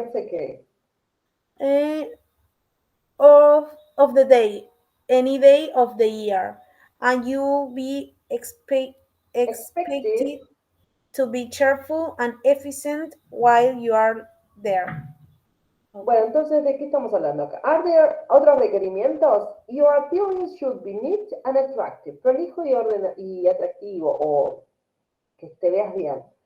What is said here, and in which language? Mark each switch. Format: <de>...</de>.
<en>it's okay. Eh, of the day, any day of the year, and you'll be Expected. expected to be cheerful and efficient while you are there.</en> <es>Bueno, entonces, ¿de qué estamos hablando acá?</es> <en>¿Are there</en> <es>otros requerimientos?</es> <en>Your appearance should be neat and attractive.</en> <es>Prolijo y atractivo, o que te veas bien.</es>